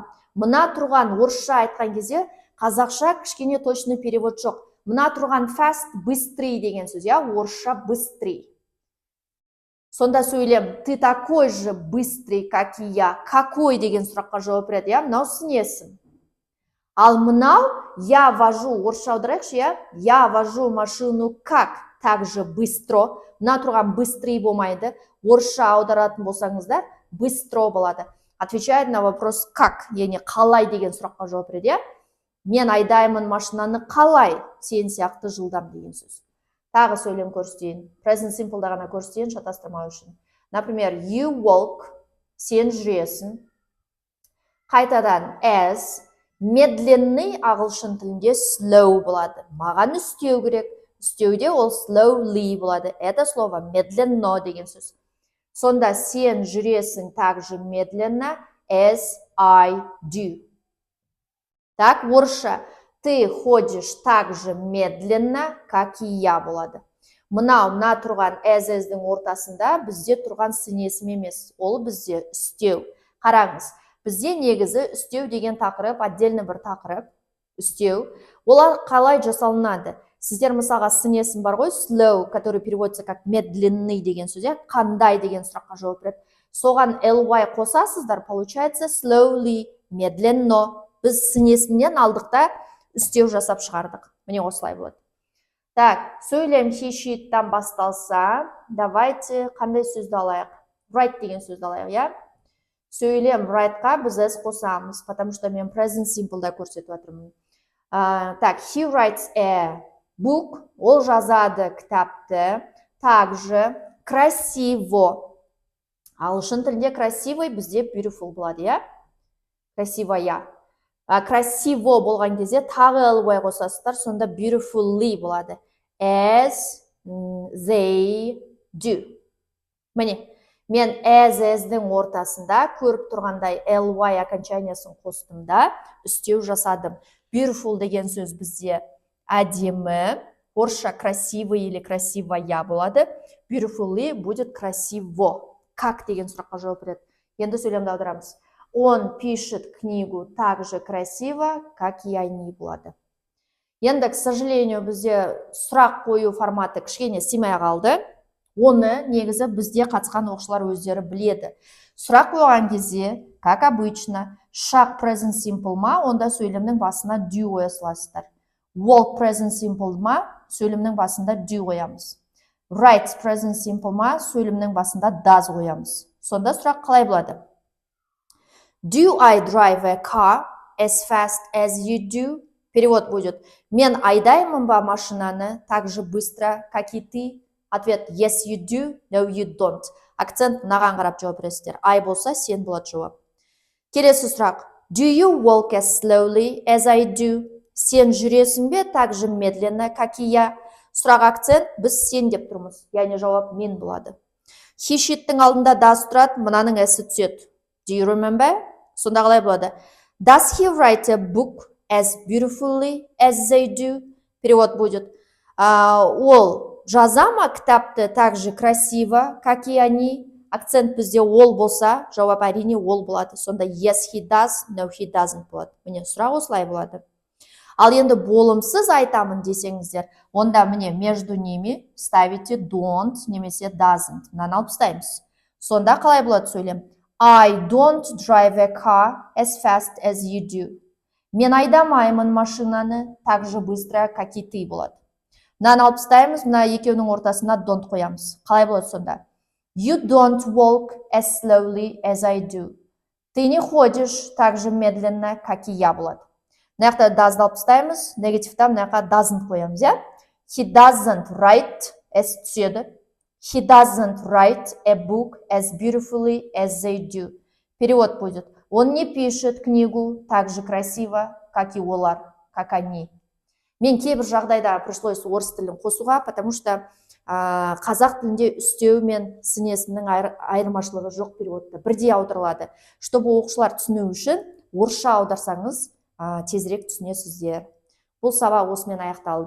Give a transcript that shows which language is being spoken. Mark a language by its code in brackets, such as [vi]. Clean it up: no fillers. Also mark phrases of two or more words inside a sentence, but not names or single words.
[kk] Мына тұрған орысша айтқан кезде қазақша кішкене [ru] точный перевод [kk] жоқ. Мына тұрған fast, быстрый деген сөз, иә? Орысша быстрый. Сонда сөйлем, [ru] ты такой же быстрый, как и я. [kk] Какой деген сұраққа жауап береді, иә? Мынау сын есім. Ал мынау, [ru] я вожу, [kk] орысша аударайықшы, иә? [ru] Я вожу машину как? Так же быстро. [kk] Мына тұрған быстрый болмайды. Орысша аударатын болсаңыздар, быстро болады. [ru] Отвечает на вопрос как, [kk] яғни қалай деген сұраққа жауап береді, иә? Мен айдаймын машинаны қалай? Сен сияқты жылдам деген сөз. Тағы сөйлем көрсетейін. [en] Present simple'да [kk] ғана көрсетейін, шатастырмау үшін. Например, [en] you walk, [kk] сен жүресің. Қайтадан as, медленный ағылшын тілінде slow болады. Маған істеу керек. Істеуде ол slowly болады. [ru] Это слово медленно [kk] деген сөз. Сонда сен жүресің [ru] так же медленно [en] as I do. [ru] Так, орысша, ты ходишь так же медленно, как и я болады. [kk] Мына тұрған as-дің ортасында бізде тұрған сын есім емес. Ол бізде істеу. Қараңыз, бізде негізі істеу деген тақырып, отдельно бір тақырып, істеу. Олар қалай жасалынады? Сіздер мысалға сын есім бар ғой, slow, [ru] который переводится как медленный [kk] деген сөз, қандай деген сұраққа жауап береді. Соған ly қосасыздар, получается slowly, медленно. Біз сын есімнен алдықта істеу жасап шығардық. Міне осылай болады. Так, сөйлем [en] he she'тан [kk] басталса, давайте қандай сөзді алайық? Write деген сөзді алайық, иә? Сөйлем write-қа біз s қосамыз, потому что мен [en] present simple- [kk] да көрсетіп отырмын. Так, [en] he writes a book, [kk] ол жазады кітапты. [ru] Также красиво. [kk] Ағылшын тілінде красивый бізде beautiful болады, иә? [ru] Красивая. Красиво [kk] болған кезде тағы ly қосасыздар, сонда beautifully болады. [en] As they do. [kk] Міне, мен as-дің ортасында көріп тұрғандай ly окончаниясын қостым да, істеу жасадым. Beautiful деген сөз бізде әдемі, орысша [ru] красивый или красивая [kk] болады. [ru] Beautifully будет красиво. [kk] Как деген сұраққа жауап береді. Енді сөйлемді аударамыз. [ru] Он пишет книгу так же красиво, как и они болады. [kk] Енді, [ru] к сожалению, [kk] бізде сұрақ қою форматы кішкене симай қалды. Оны негізі бізде қатысқан оқушылар өздері біледі. Сұрақ қойған кезде, [ru] как обычно, шаг [en] present simple [kk] ма, онда сөйлемнің басына do қоя саласыздар. [en] Walk present simple [kk] ма, сөйлемнің басында do қоямыз. [en] Write present simple [kk] ма, сөйлемнің басында does қоямыз. Сонда сұрақ қалай болады? [en] Do I drive a car as fast as you do? [ru] Перевод будет. [kk] Мен айдаймын ба машинаны [ru] так же быстро, как и ты? Ответ [en] yes you do, no you don't. [kk] Акцент мынаған қарап жауап бересіздер. I болса сен болады жауап. Келесі сұрақ. [en] Do you walk as slowly as I do? [kk] Сен жүресің бе [ru] так же медленно, как и я? [kk] Сұрақ акцент біз сен деп тұрмыз. Яғни жауап мен болады. [en] He she'тің [kk] алдында does тұрады, мынаның s түседі. [en] Do you remember? [kk] Сонда қалай болады? [en] Does he write a book as beautifully as they do? [ru] Перевод будет. [kk] Ол жаза ма кітапты [ru] так же красиво, как и они? [kk] Акцент бізде ол болса, жауап әрине ол болады. Сонда [en] yes he does, no he doesn't болады. [kk] Міне сұрақ осылай болады. Ал енді болымсыз айтамын десеңіздер, онда міне [ru] между ними ставите [kk] don't немесе doesn't. Мынаны алып тастаймыз. Сонда қалай болады сөйлем? [en] I don't drive a car as fast as you do. [kk] Мен айдамаймын машинаны [ru] так же быстро, как и ты болады. [kk] Мынаны алып тастаймыз, мына екеуінің ортасына don't қоямыз. Қалай болады сонда? [en] You don't walk as slowly as I do. [ru] Ты не ходишь так же медленно, как и я болады. [kk] Мына жақта does'ды алып тастаймыз, негативта мына жаққа doesn't қоямыз, иә? [en] He doesn't write as түседі. He doesn't write a book as beautifully as they do. [ru] Перевод будет. Он не пишет книгу так же красиво, как и олар, как они. [kk] Мен кейбір жағдайда пришлось орыс тілін қосуға, [ru] потому что [kk] қазақ тілінде үстеу мен сын есімнің айырмашылығы жоқ переводта. Бірдей аударылады. Чтобы оқушылар түсіну үшін орысша аударсаңыз, тезірек түсінесіздер. Бұл сабақ осымен аяқталды.